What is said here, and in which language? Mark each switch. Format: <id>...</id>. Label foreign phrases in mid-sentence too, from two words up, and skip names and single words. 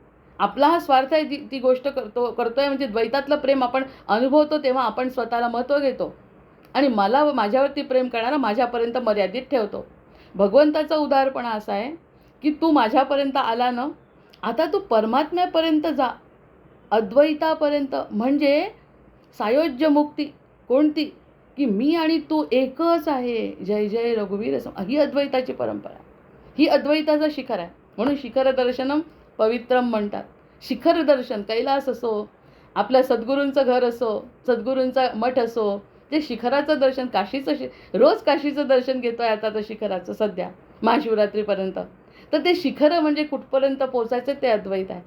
<mr>ती गोष्ट करतोय म्हणजे द्वैतातलं प्रेम आपण अनुभवतो तेव्हा आपण स्वतःला महत्त्व घेतो आणि मला माझ्यावरती प्रेम करणारा माझ्यापर्यंत मर्यादित ठेवतो. भगवंताचा उदारपणा असा आहे की तू माझ्यापर्यंत आला ना, आता तू परमात्म्यापर्यंत जा, अद्वैतापर्यंत. म्हणजे सायोज्य मुक्ती कोणती? की मी आणि तू एकच आहे. जय जय रघुवीर ही अद्वैताची परंपरा, ही अद्वैताचं शिखर आहे. म्हणून</mr> <sa>शिखर दर्शनम पवित्रम</sa> <mr>म्हणतात. शिखर दर्शन, कैलास असो, आपल्या सद्गुरूंचं घर असो, सद्गुरूंचा मठ असो, ते शिखराचं दर्शन, रोज काशीचं दर्शन घेतोय आता तर शिखराचं सध्या महाशिवरात्रीपर्यंत. तर ते शिखर म्हणजे कुठपर्यंत पोचायचं ते अद्वैत आहे.</mr>